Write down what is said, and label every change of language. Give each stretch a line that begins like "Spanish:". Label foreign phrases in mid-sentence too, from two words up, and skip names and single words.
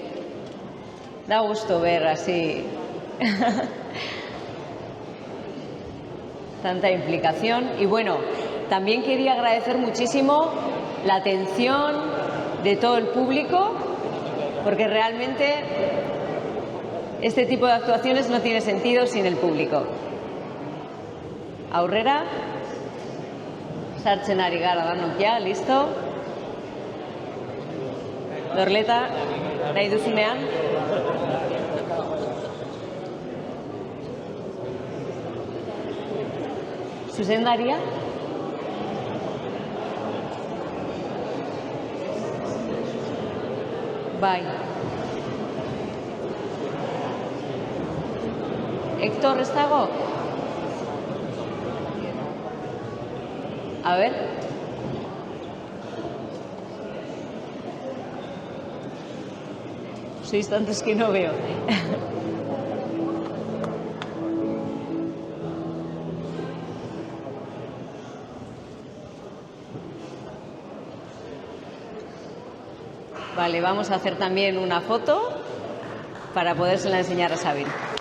Spanish: Da gusto ver así tanta implicación. Y bueno, también quería agradecer muchísimo la atención de todo el público, porque realmente este tipo de actuaciones no tiene sentido sin el público.
Basque: Aurrera, sartzen ari gara danok ja, listo. Dorleta, nahi duzunean. Zuzendaria. Bai. Héctor, ¿ez dago?
Spanish: A ver. Sois tantos que no veo. Vale, vamos a hacer también una foto para podérsela enseñar a Sabin.